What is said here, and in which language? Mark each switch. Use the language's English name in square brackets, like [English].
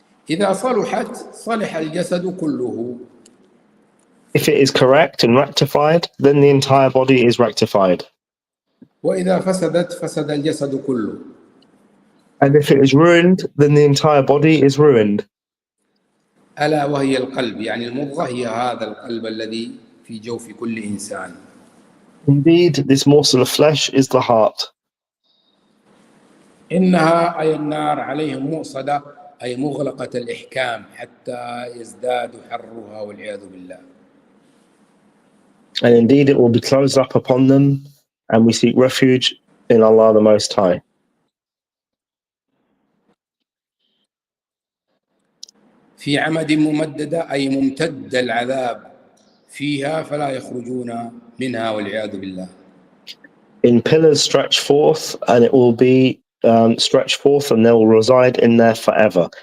[Arabic] إذا صلحت صلح الجسد كله. [English] If it is correct and rectified, then the entire body is rectified. [Arabic] وإذا فسدت فسد الجسد كله. [English] And if it is ruined, then the entire body is ruined. [Arabic] ألا وهي القلب، يعني المضغة هي هذا القلب الذي في جوف كل إنسان. [English] Indeed, this morsel of flesh is the heart. [Arabic] إنها أي النار عليهم مؤصدة أي مغلقة الإحكام حتى يزداد حرها والعياذ بالله. [English] And indeed, it will be closed up upon them, and we seek refuge in Allah the Most High. [Arabic] في عمد ممددة أي ممتد العذاب فيها فلا يخرجون منها والعياذ بالله. [English] In pillars stretched forth, and it will be stretched forth, and they will reside in there forever.